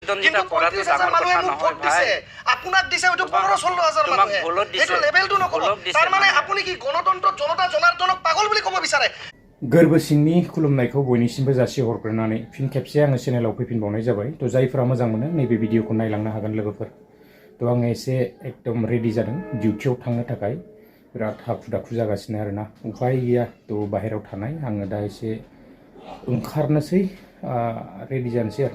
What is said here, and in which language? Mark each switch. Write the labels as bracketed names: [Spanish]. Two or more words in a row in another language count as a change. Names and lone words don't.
[Assamese] কিন্তু ৩৫,০০০ মানুহে মোক ভোট দিছে, আপোনাক দিছে হয়তো ১৫-১৬,০০০ মানুহে। এইটো লেভেলটো নক'ব। তাৰ মানে আপুনি কি গণতন্ত্ৰ জনতা জনাৰ্দনক পাগল বুলি ক'ব বিচাৰে? [Bodo] गोरबो सिंनि खुलुमनायखौ बयनिसिमबो जासिहरग्रोनानै फिन खेबसे आङो चेनेलाव फैफिनबावनाय जाबाय। थ' जायफोरा मोजां मोनो नैबे भिडिअखौ नायलांनो हागोन लोगोफोर। थ' आङो एसे एकदम रेडि जादों डिउटियाव थांनो थाखाय। बिराद हाखु दाखु जागासिनो आरोना, उफाय गैया। थ' बाहेरायाव थानाय आङो दा एसे ओंखारनोसै, रेडि जानोसै आरोना।